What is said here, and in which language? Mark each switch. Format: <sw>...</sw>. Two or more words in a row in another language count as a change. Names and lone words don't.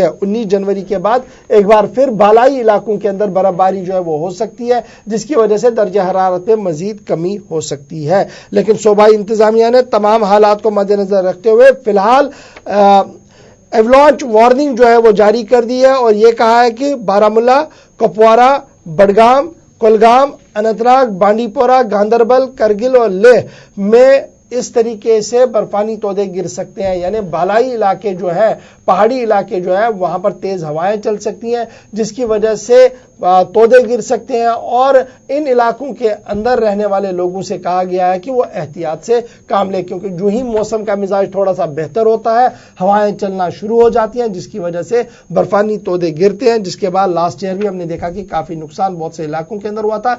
<ur>19 جنوری کے بعد ایک بار پھر بالائی علاقوں کے اندر برف باری جو ہے وہ ہو سکتی ہے، جس کی وجہ سے درجہ حرارت میں مزید کمی ہو سکتی ہے. لیکن صوبائی انتظامیہ نے تمام حالات کو مد نظر رکھتے ہوئے فی الحال</ur> <en>avalanche warning</en> <ur>جو ہے وہ جاری کر دی ہے اور یہ کہا ہے کہ بارامولہ، کپوارہ، بڈگام، کولگام، اننت ناگ، بانڈی پورہ، گاندربل، کرگل اور لیہ میں اس طریقے سے برفانی تودے گر سکتے ہیں. یعنی بالائی علاقے جو ہے، پہاڑی علاقے جو ہے وہاں پر تیز ہوائیں چل سکتی ہیں، جس کی وجہ سے تودے گر سکتے ہیں. اور ان علاقوں کے اندر رہنے والے لوگوں سے کہا گیا ہے کہ وہ احتیاط سے کام لیں، کیونکہ جو ہی موسم کا مزاج تھوڑا سا بہتر ہوتا ہے ہوائیں چلنا شروع ہو جاتی ہیں، جس کی وجہ سے برفانی تودے گرتے ہیں، جس کے بعد</ur> <en>last year</en> <ur>بھی ہم نے دیکھا کہ کافی نقصان بہت سے علاقوں کے اندر ہوا تھا.</ur>